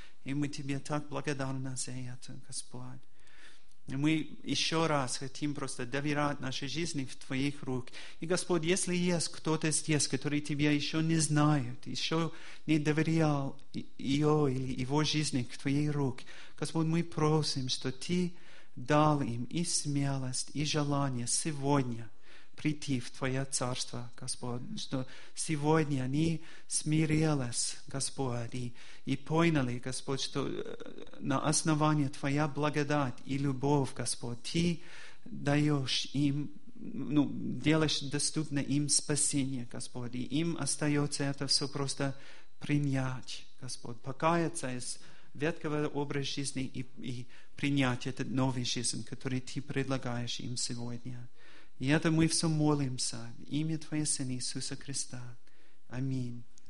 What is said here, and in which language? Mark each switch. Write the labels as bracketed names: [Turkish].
[Russian] И мы Тебе так благодарны за это, Господь. И мы еще раз хотим просто доверять нашей жизни в Твоих рук. И, Господь, если есть кто-то здесь, который Тебя еще не знает, еще не доверял ее или его жизни в Твои руки, Господь, мы просим, что Ты дал им и смелость, и желание сегодня [Ukrainian] прийти в Твоє царство, Господь, що сьогодні вони смирились, Господь, і поняли, Господь, що на основі Твоя благодать і любов, Господь, Ти даєш їм, ну, делаєш доступне їм спасіння, Господь, і їм остається це все просто прийняти, Господь, покаятися із ветхого образу життя і прийняти цей новий життя, який Ти предлагаєш їм сьогодні. [Russian] И это мы все молимся в имя Твоего Сына Иисуса Христа. Аминь.